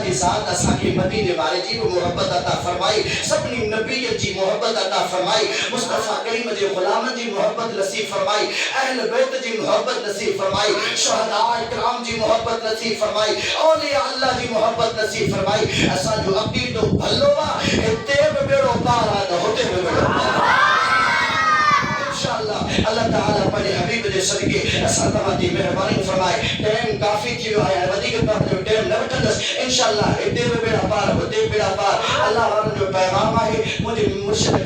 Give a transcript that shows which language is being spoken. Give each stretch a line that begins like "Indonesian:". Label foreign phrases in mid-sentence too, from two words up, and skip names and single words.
Sindhi: کی ذات اساں کے مدینے والے جی کو محبت عطا فرمائی سبنی نبی جی محبت عطا فرمائی مصطفیٰ کریم جی غلام جی محبت نصیب فرمائی اہل بیت جی محبت نصیب فرمائی شہداء اکرام جی محبت نصیب فرمائی اولیاء اللہ جی محبت نصیب فرمائی اساں جو اکی تو بھلو हिते बि बेड़ो पार आहे त हुते बि बेड़ो इंशाअल्लाह। अल्लाह ताला पंहिंजे हबीब जे सदके असां तव्हां जी महिरबानी फरमाए। टाइम काफ़ी थी वियो आहे, वधीक तव्हांजो टाइम न वठंदसि। इंशाअल्लाह हिते बि बेड़ा पार हुते बि बेड़ा पार। अल्लाह वारनि जो पैगाम आहे मुंहिंजे मुर्शिद